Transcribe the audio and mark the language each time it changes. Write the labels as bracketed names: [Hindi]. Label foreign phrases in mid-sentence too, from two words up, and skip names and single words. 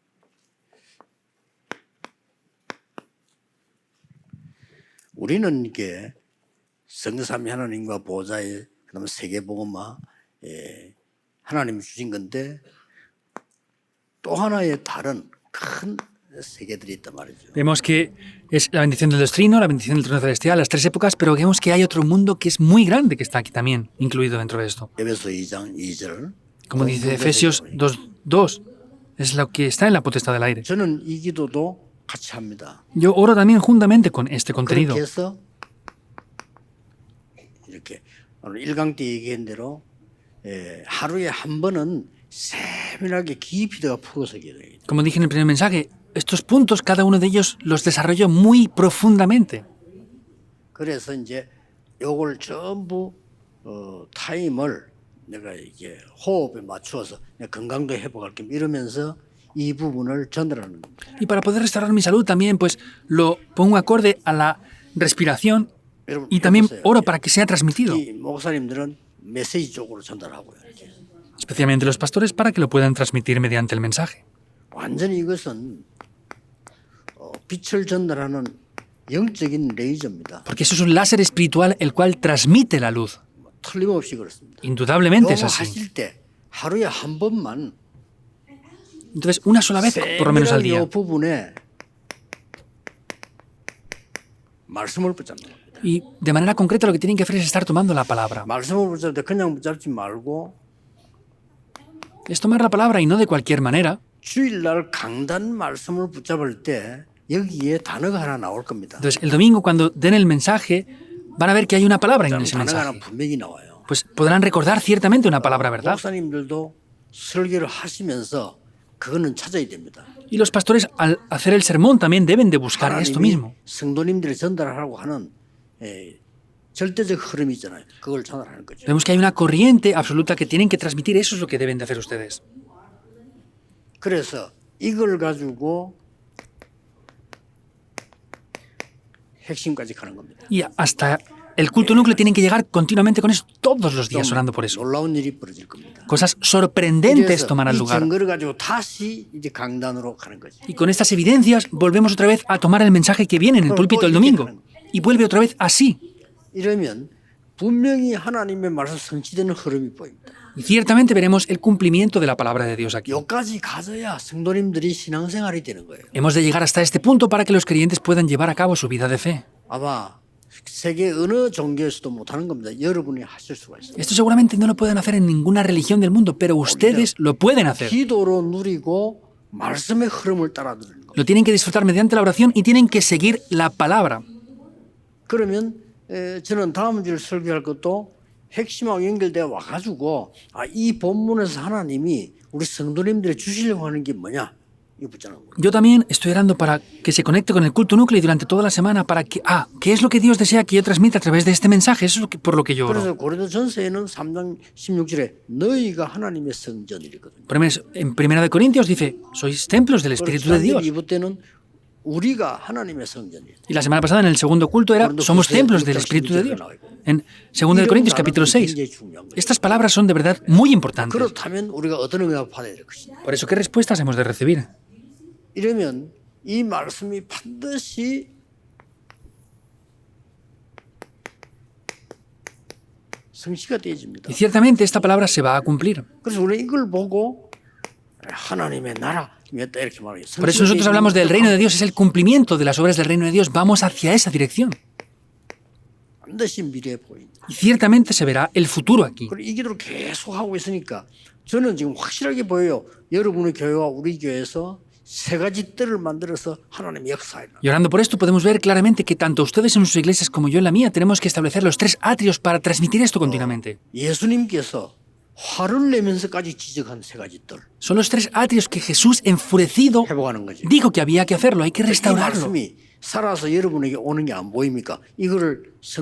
[Korean] 우리는 이게 성삼위 하나님과 보좌의 그다음에 세계복음화 하나님이 주신 건데 또 하나의 다른 큰 세계들이 있단 말이죠. [Spanish] Vemos que es la bendición del Dios Trino, la bendición del trono celestial, las tres épocas, pero vemos que hay otro mundo que es muy grande que está aquí también, incluido dentro de esto. [Korean] 에베소 2장 2절. [Spanish] Como dice Efesios 2:2, es lo que está en la potestad del aire. [Korean] 저는 이 기도도 같이 합니다. [Spanish] Yo oro también juntamente con este contenido. [Korean] 그렇게 해서 이렇게 오늘 1강 때 얘기한 대로 하루에 한 번은 세밀하게 깊이 들어가 풀어서 기도해야 돼요. [Spanish] Como dije en el primer mensaje, estos puntos, cada uno de ellos los desarrollo muy profundamente. [Korean] 그래서 이제 요걸 전부 타임을 내가 이게 호흡에 맞추어서 건강도 회복할 겸 이러면서 이 부분을 전달하는 겁니다. [Spanish] Y para poder restaurar mi salud también, pues lo pongo acorde a la respiración y también oro para que sea transmitido. [Korean] 이 목사님들은 메시지 쪽으로 전달하고요. 이렇게. [Spanish] Especialmente los pastores para que lo puedan transmitir mediante el mensaje. [Korean] 완전히 이것은 빛을 전달하는 영적인 레이저입니다. [Spanish] Porque eso es un láser espiritual el cual transmite la luz. [Korean] 틀림없이 그렇습니다. [Spanish] Indudablemente es [Korean] 요거 [Spanish] así. [Korean] 하실 때 하루에 한 번만 [Spanish] Entonces, una sola vez, por lo menos al día. [Korean] 이 부분에 말씀을 붙잡는 겁니다. [Spanish] Y de manera concreta lo que tienen que hacer es estar tomando la palabra. [Korean] 말씀을 붙잡을 때 그냥 붙잡지 말고 [Spanish] Es tomar la palabra y no de cualquier manera. [Korean] 주일날 강단 말씀을 붙잡을 때 여기에 단어가 하나 나올 겁니다. [Spanish] Entonces, el domingo cuando den el mensaje, van a ver que hay una palabra en ese [Korean] 단어가 하나 [Spanish] mensaje. [Korean] 분명히 나와요. [Spanish] Pues podrán recordar ciertamente una palabra, ¿verdad? [Korean] 목사님들도 설교를 하시면서 그거는 찾아야 됩니다. [Spanish] Y los pastores al hacer el sermón también deben de buscar esto [Korean] 하나님이 [Spanish] mismo. [Korean] 성도님들이 전달하라고 하는 절대적 흐름이 있잖아요. 그걸 전달하는 거죠. [Spanish] Vemos que hay una corriente absoluta que tienen que transmitir. Eso es lo que deben de hacer ustedes. [Korean] 그래서 이걸 가지고 핵심까지 가는 겁니다. [Spanish] Y hasta el culto núcleo tienen que llegar continuamente con eso, todos los días orando por eso. [Korean] 놀라운 일이 벌어질 겁니다. [Spanish] Cosas sorprendentes [Korean] 그래서 [Spanish] tomarán [Korean] 이 [Spanish] lugar. [Korean] 증거를 가지고 다시 이제 강단으로 가는 거죠. [Spanish] Y con estas evidencias volvemos otra vez a tomar el mensaje que viene en el púlpito el domingo. Y vuelve otra vez así. [Korean] 이러면 분명히 하나님의 말씀 성취되는 흐름이 보입니다. [Spanish] Y ciertamente veremos el cumplimiento de la palabra de Dios aquí. [Korean] 여기까지 가져야 성도님들이 신앙생활이 되는 거예요. [Spanish] Hemos de llegar hasta este punto para que los creyentes puedan llevar a cabo su vida de fe. [Korean] 아마 세계 어느 종교에서도 못하는 겁니다. 여러분이 하실 수가 있어요. [Spanish] Esto seguramente no lo pueden hacer en ninguna religión del mundo, pero ustedes lo pueden hacer. [Korean] 기도로 누리고 말씀의 흐름을 따라 누리는 거예요. [Spanish] Lo tienen que disfrutar mediante la oración y tienen que seguir la palabra. [Korean] 그러면 저는 다음 주에 설교할 것도 핵심하고 연결되어 와가지고 이 본문에서 하나님이 우리 성도님들이 주시려고 하는 게 뭐냐 이거 붙자는 거예요. [Spanish] Yo también estoy orando para que se conecte con el culto núcleo y durante toda la semana para que, ¿qué es lo que Dios desea que yo transmita a través de este mensaje? Eso es por lo que yo oro. [Korean] 그래서 고린도전서에는 3장 16절에 너희가 하나님의 성전이거든요. [Spanish] En Primera de Corintios dice, sois templos del Espíritu de Dios. [Korean] 2부 때는 우리가 하나님의 성전이에요. [Spanish] Y la semana pasada en el segundo culto era, somos templos del Espíritu de Dios. En 2 de Corintios capítulo 6. Estas palabras son de verdad muy importantes. [Korean] 그렇다면 우리가 어떤 응답을 받아야 될 것이냐. [Spanish] Por eso, ¿qué respuestas hemos de recibir? [Korean] 이러면 이 말씀이 반드시 성취가 되어집니다. [Spanish] Y ciertamente esta palabra se va a cumplir. [Korean] 그래서 우리 이걸 보고 하나님의 나라 이렇게 말해요. [Spanish] Por eso nosotros hablamos del reino de Dios, es el cumplimiento de las obras del reino de Dios. Vamos hacia esa dirección. [Korean] 반드시 미래에 보인다. [Spanish] Y ciertamente se verá el futuro aquí. [Korean] 그리고 이 기도를 계속 하고 있으니까 저는 지금 확실하게 보여요. 여러분의 교회와 우리 교회에서 세 가지 뜰을 만들어서 하나님의 역사에. [Spanish] Y orando por esto podemos ver claramente que tanto ustedes en sus iglesias como yo en la mía tenemos que establecer los tres atrios para transmitir esto continuamente. [Korean] 예수님께서 화를 내면서까지 지적한 세 가지 뜰. [Spanish] Son los tres atrios que Jesús, enfurecido, [Korean] 회복하는 거죠. [Spanish] dijo que había que hacerlo, hay que [Korean] 이 [Spanish] restaurarlo. [Korean] 말씀이 살아서 여러분에게 오는 게 안 보입니까?